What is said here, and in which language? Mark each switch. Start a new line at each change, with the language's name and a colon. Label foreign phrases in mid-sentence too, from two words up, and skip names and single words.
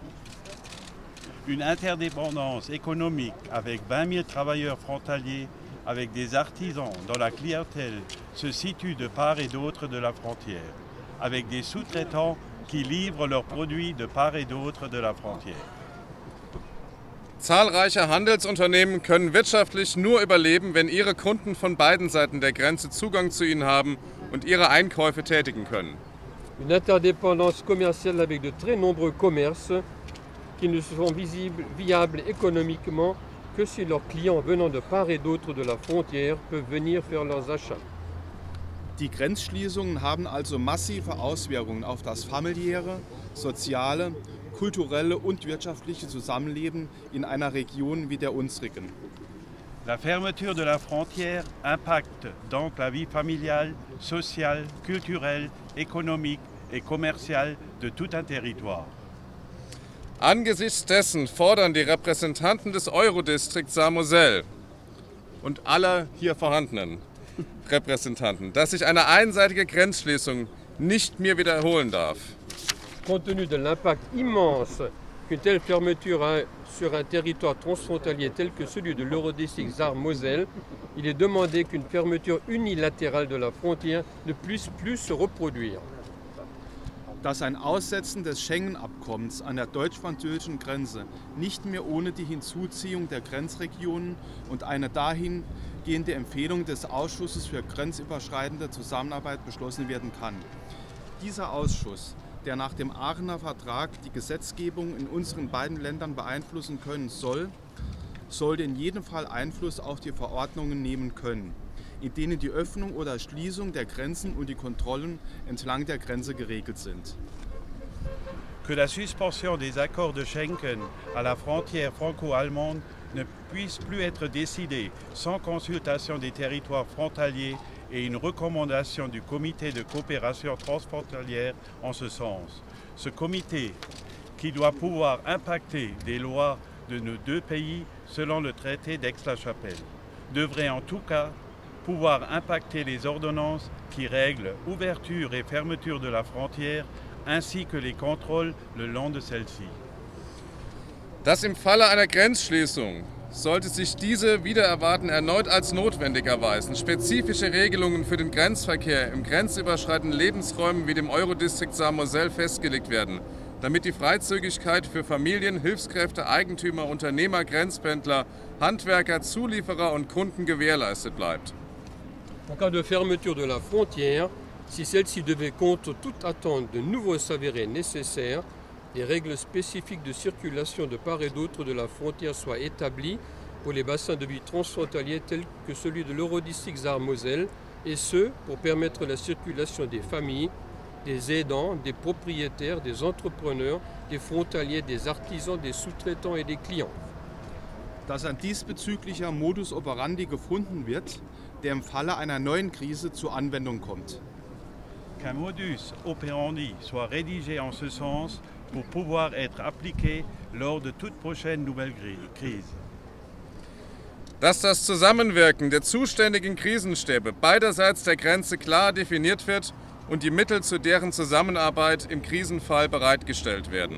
French: Une interdépendance économique avec 20 000 travailleurs frontaliers, avec des artisans dont la clientèle se situe de part et d'autre de la frontière, avec des sous-traitants qui livrent leurs produits de part et d'autre de la frontière.
German: Zahlreiche Handelsunternehmen können wirtschaftlich nur überleben, wenn ihre Kunden von beiden Seiten der Grenze Zugang zu ihnen haben und ihre Einkäufe tätigen können.
French: Une interdépendance commerciale avec de très nombreux commerces qui ne sont viables économiquement que si leurs clients venant de part et d'autre de la frontière peuvent venir faire leurs achats.
German: Die Grenzschließungen haben also massive Auswirkungen auf das familiäre, soziale, kulturelle und wirtschaftliche Zusammenleben in einer Region wie der unsrigen.
French: La fermeture de la frontière impacte donc la vie familiale, sociale, culturelle, économique et commerciale de tout un territoire.
German: Angesichts dessen fordern die Repräsentanten des Eurodistrikts Saar-Moselle und aller hier vorhandenen Repräsentanten, dass sich eine einseitige Grenzschließung nicht mehr wiederholen darf.
French: Compte tenu de l'impact immense qu'une telle fermeture a sur un territoire transfrontalier tel que celui de l'Eurodistrict Saar-Moselle, il est demandé qu'une fermeture unilatérale de la frontière ne puisse plus se reproduire.
German: Dass ein Aussetzen des Schengen-Abkommens an der deutsch-französischen Grenze nicht mehr ohne die Hinzuziehung der Grenzregionen und eine dahingehende Empfehlung des Ausschusses für grenzüberschreitende Zusammenarbeit beschlossen werden kann. Dieser Ausschuss, der nach dem Aachener Vertrag die Gesetzgebung in unseren beiden Ländern beeinflussen können soll, sollte in jedem Fall Einfluss auf die Verordnungen nehmen können, in denen die Öffnung oder Schließung der Grenzen und die Kontrollen entlang der Grenze geregelt sind.
French: Que la suspension des accords de Schengen à la frontière franco-allemande ne puisse plus être décidée sans consultation des territoires frontaliers et une recommandation du comité de coopération transfrontalière en ce sens. Ce comité, qui doit pouvoir impacter des lois de nos deux pays selon le traité d'Aix-la-Chapelle, devrait en tout cas pouvoir impacter les ordonnances qui règlent ouverture et fermeture de la frontière ainsi que les contrôles le long de celle-ci.
German: Dass im Falle einer Grenzschließung, sollte sich diese wider Erwarten erneut als notwendig erweisen, spezifische Regelungen für den Grenzverkehr im grenzüberschreitenden Lebensräumen wie dem Eurodistrikt Saar-Moselle festgelegt werden, damit die Freizügigkeit für Familien, Hilfskräfte, Eigentümer, Unternehmer, Grenzpendler, Handwerker, Zulieferer und Kunden gewährleistet bleibt.
French: En cas de fermeture de la frontière, si celle-ci devait contre toute attente de nouveau s'avérer nécessaire, des règles spécifiques de circulation de part et d'autre de la frontière soient établies pour les bassins de vie transfrontaliers tels que celui de l'Eurodistrict Saar-Moselle, et ce, pour permettre la circulation des familles, des aidants, des propriétaires, des entrepreneurs, des frontaliers, des artisans, des sous-traitants et des clients.
German: Dass ein diesbezüglicher
Latin: Modus operandi
German: gefunden wird, der im Falle einer neuen Krise zur Anwendung kommt.
French: Qu'un
Latin: modus operandi
French: soit rédigé en ce sens pour pouvoir être appliqué lors de toute prochaine nouvelle crise.
German: Dass das Zusammenwirken der zuständigen Krisenstäbe beiderseits der Grenze klar definiert wird und die Mittel zu deren Zusammenarbeit im Krisenfall bereitgestellt werden.